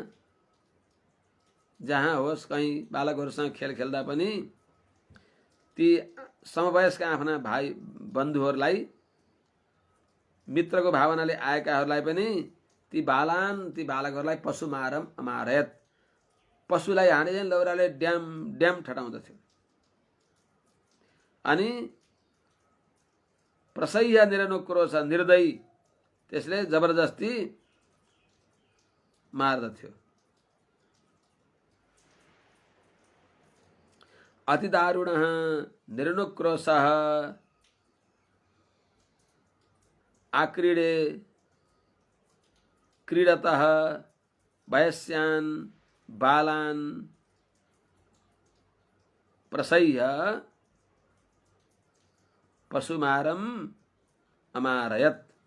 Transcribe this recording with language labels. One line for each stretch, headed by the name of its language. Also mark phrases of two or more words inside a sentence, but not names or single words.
Nepali: जहाँ होस् कहीँ बालकहरूसँग खेल खेल्दा पनि ती समवयस्क आफ्ना भाइ बन्धुहरूलाई, मित्रको भावनाले आएकाहरूलाई पनि ती बालकहरूलाई
Sanskrit: पशुमारम अमारयत,
Nepali: पशुलाई हाने लौराले ड्याम ड्याम ठटाउँदथ्यो। अनि
Sanskrit: प्रसह्य निरनुक्रोश,
Nepali: निर्दयी, त्यसले जबरजस्ती मार्दथ्यो।
Sanskrit: अति दारुणः निरनुक्रोशः आक्रीडे क्रीडतः वयस्यान् बालान् प्रसह्य पशुमारम अमारयत्।